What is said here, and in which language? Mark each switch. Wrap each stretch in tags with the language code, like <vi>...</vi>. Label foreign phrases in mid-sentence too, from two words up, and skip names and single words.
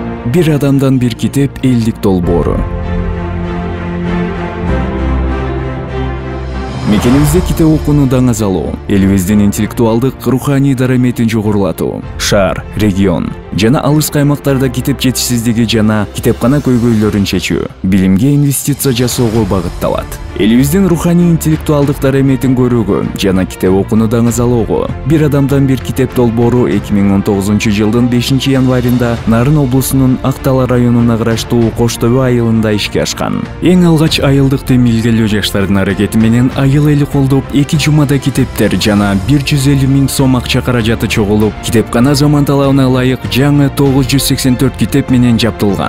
<ky>Bir adamdan bir kitep ellik dolboru. Мекенибизде китеп окууну даңазалоо, элибиздин интеллектуалдык, руханий дараметин жогорулатуу, шаар, регион жана алыс аймактарда китеп жетишсиздиги жана китепкана көйгөйлөрүн чечүү, билимге инвестиция жасоого багытталат. Элибиздин руханий интеллектуалдык дараметин көрүүгө жана китеп окууну даңазалоого «Bir адамдан bir kitep» долбоору 2019-жылдын 5-январында Нарын облусунун Актала районуна караштуу Кош Төбө айылында ишке ашкан. Эң алгач айылдык демилгелүү жаштардын аракети менен айыл эли колдоп 2 жумада китептер жана 150 000 сом акча каражаты чогулуп, китепкана заман талабына ылайык жаңы 984 китеп менен жаптылган.</ky>